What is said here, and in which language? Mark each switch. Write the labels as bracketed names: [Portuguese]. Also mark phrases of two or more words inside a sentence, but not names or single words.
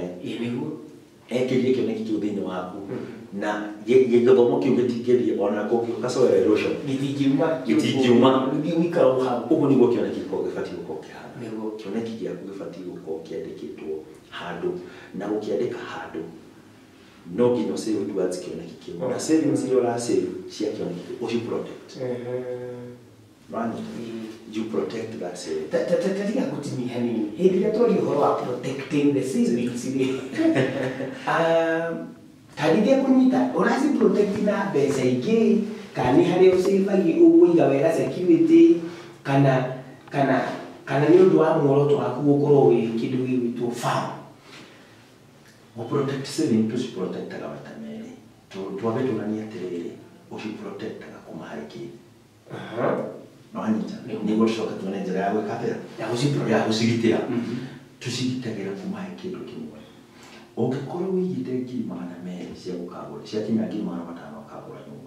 [Kikuyu] Ekĩrie kĩoneki kĩu thĩinĩ waku na gĩthomo kĩu gĩtingĩthiĩ ona gũgacoera erosion. Gĩtingiuma. Ũguo nĩguo kĩoneki gĩbatiĩ gũkorwo kĩhana. Kĩoneki gĩaku gĩbatiĩ gũkorwo kĩandĩkĩtwo handũ na gũkĩandĩka handũ no nginya [English] save towards [Kikuyu] kĩoneki kĩu. Na savings iria ũrasave cia kĩoneki ũci protect. [English] You protect that savings. [Kikuyu] Tatiga gũtinia hanini. Hĩndĩ ĩrĩa twaria ũhoro wa [English] protecting the savings [Kikuyu] rĩ. Tarĩria kũnyita ũraci protect na mbeca ingĩ kana nĩ harĩa ũsavagia ũgũiga wega security kana nĩ ũndũ wa muoroto waku gũkorwo wĩ kĩndũ gĩgwĩtwo farm. [English] Protect saving to protect [Kikuyu] aga maita merĩ. Twambe tũranie atĩrĩrĩ ũci protectaga kuma harĩ kĩ. No anyita nĩguo tũcoka tuone njĩra ya gwĩka atĩa ya gũcigitĩra. Tũcigitagĩra kuma harĩ kĩndũ kĩmwe. Ũngĩkorwo wĩigĩte 200,000 cia gũkagũra ciakinya 500,000 ũkagũra nyũmba.